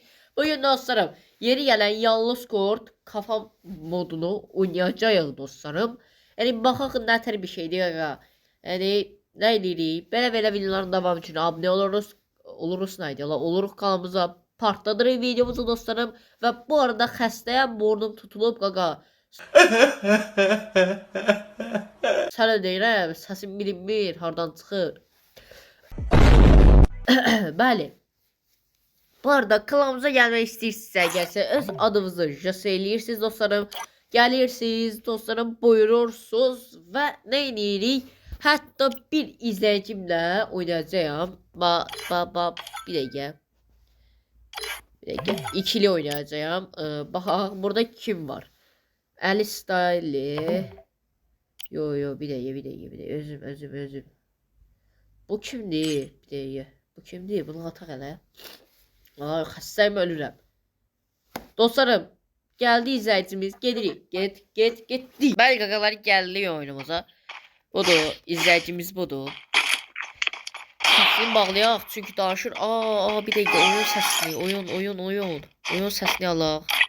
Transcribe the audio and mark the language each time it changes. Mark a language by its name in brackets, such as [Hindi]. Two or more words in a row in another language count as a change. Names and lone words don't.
[Turkish] Bugün dostlarım yeni gelen Yalnız Kurt kafa modunu oynayacağız dostlarım. [Azerbaijani] Yani baxaq nətər bir şeydir ya. Yani ne edirik? [Turkish] Belə videoların devamı için abone oluruz neydi? [Azerbaijani] Oluruq kanalımıza partladırıq videomuzu dostlarım. Ve bu arada xəstəyəm, burnum tutulub qaqa. Sənə deyirəm, səsim bilinmir, hardan çıxır. Bəli. Bu arada kanalımıza gəlmək istəyirsinizsə, gəlsə öz adınızı eləyirsiniz dostlarım. Gəlirsiniz dostlarım, buyurursunuz və nə edirik? Hətta bir izləyicimlə oynayacağam. Bir dəqiqə. İkili oynayacağım. Baxaq, burada kim var? Ali Style. [Turkish] Yo bir dakika özüm. [Azerbaijani] Bu kimdi? [Turkish] Bir dakika. [Azerbaijani] Bu kimdi? Bunu ataq elə. Aa, xəstəyim, ölürəm. Dostlarım, gəldi izləyicimiz. Gedirik. Getdik. Bəli qaqalar, gəldik oyunumuza. Budur, izləyicimiz budur. Səsini bağlayaq çünki danışır. [Turkish] Bir dakika, [Azerbaijani] oyun səsini. Oyun səsini alaq.